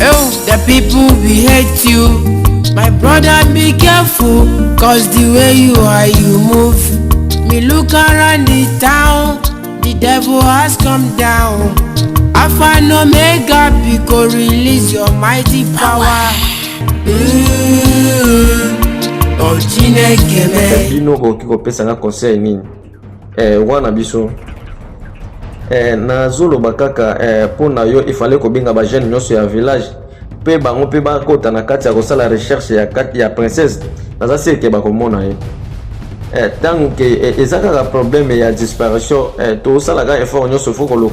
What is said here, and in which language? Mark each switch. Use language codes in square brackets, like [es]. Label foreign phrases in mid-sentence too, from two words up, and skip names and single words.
[en] Oh, the people will hate you. My brother, be careful, cause the way you are, you move. Me look around the town, the devil has come down. Alpha and Omega, because release your mighty power. [ig] Oh, Chineke me. [ln] Bino ko pesa na conseil nini? Wana biso. Na zolo bakaka pona yo [fr] il fallait [ln] ko binga ba jeune nyonso ya village. Pe bango pe ba kota na kati ya ko sala recherche ya princesse. Naza se ke ba ko mona ye. [fr] Tant que [ln] ezaka problème ya disparition to sala ga effort nyonso fokolo.